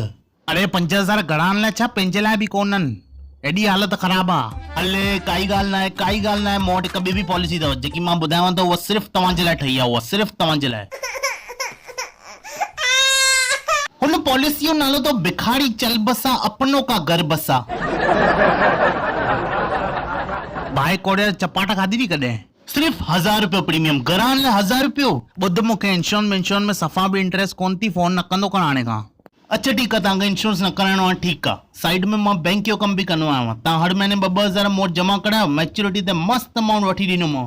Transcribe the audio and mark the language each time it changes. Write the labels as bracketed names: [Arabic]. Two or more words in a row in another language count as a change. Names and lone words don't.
[Sindhi] अरे 5,000 घरनि लाइ छा, पंहिंजे लाइ बि कोन्हनि। एॾी हालत ख़राब आहे। हले काई ॻाल्हि न आहे, काई ॻाल्हि न आहे। मूं वटि हिकु ॿी बि पॉलिसी अथव, जेकी मां ॿुधायांव थो, उहा सिर्फ़ु तव्हांजे लाइ ठही आहे, उहा सिर्फ़ु तव्हांजे लाइ। हुन पॉलिसी जो नालो तो [Hindi] भिखारी चल बसा, अपनों का घर बसा। [Sindhi] भाई कोड़े चपाटा खाधी थी कॾहिं? सिर्फ़ु 1,000 रुपयो प्रीमियम, घरनि लाइ 1,000 रुपयो। ॿुध, मूंखे इंश्योरेंस में सफ़ा बि इंटरेस्ट कोन थी, फोन न कंदो कर हाणे खां। अच्छा ठीकु आहे, तव्हांखे इंश्योरेंस न कराइणो आहे, ठीकु आहे। साइड में मां बैंक जो कमु बि कंदो आहियां। तव्हां हर महीने 2,000 मूं वटि जमा करायो, मैच्योरिटी ते [English] मस्त अमाउंट [Sindhi] वठी ॾींदोमांव।